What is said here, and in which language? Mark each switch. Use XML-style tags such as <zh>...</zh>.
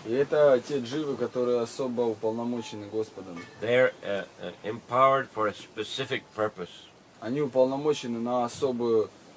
<ru>И это те дживы, которые особо уполномочены Господом.</ru> <en>They're empowered for a specific purpose.</en> <ru>Они уполномочены на особую</ru>